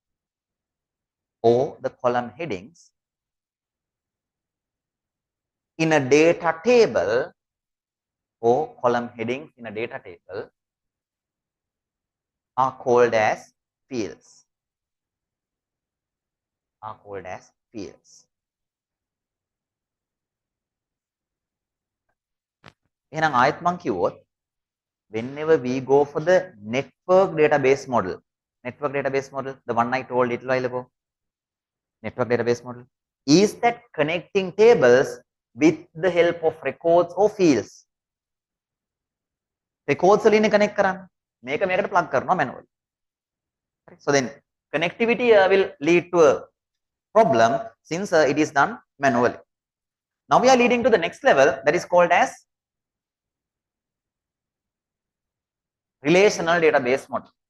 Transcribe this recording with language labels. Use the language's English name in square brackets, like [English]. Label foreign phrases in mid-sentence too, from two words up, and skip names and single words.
[English] Or the column headings in a data table. Or column headings in a data table are called as fields. Are called as fields. [Sinhala] එහෙනම් ආයෙත් මම කිව්වොත් [English] whenever we go for the network database model, the one I told little while ago, network database model, is that connecting tables with the help of records or fields. [Sinhala] Records වලින් connect කරන්න. මේකට plug කරනවා manually. [English] So then connectivity will lead to a problem since it is done manually. Now we are leading to the next level, that is called as relational database model.